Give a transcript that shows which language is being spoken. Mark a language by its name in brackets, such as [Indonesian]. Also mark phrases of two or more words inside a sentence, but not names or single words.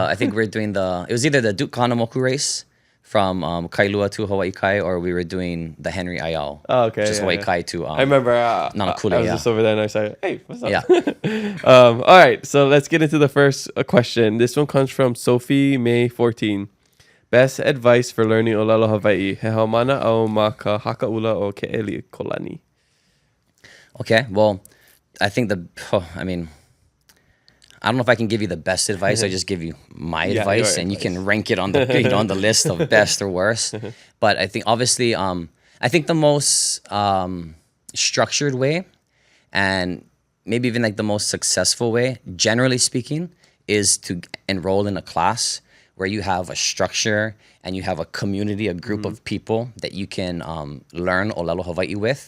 [English] I think we were doing it was either the Duke Kana Moku race from Kailua to Hawaii Kai, or we were doing the Henry Ayao. Oh, okay. Just Hawaii yeah. Kai to I remember. Nanakule, I was yeah. just over there and I said, "Hey, what's up?" Yeah. All right, so let's get into the first question. This one comes from Sophie May 14. Best advice for learning [Hawaiian] ʻŌlelo Hawaiʻi. He haumana au ma ka hakaula o ke eli kolani. [English] Okay, well, I think I don't know if I can give you the best advice. I just give you my Yeah, advice, your and you advice. can rank it on the on the list of best or worst. But I think obviously, I think the most structured way, and maybe even like the most successful way, generally speaking, is to enroll in a class where you have a structure and you have a community, a group of people that you can learn [Hawaiian] ʻŌlelo Hawaiʻi [English] with.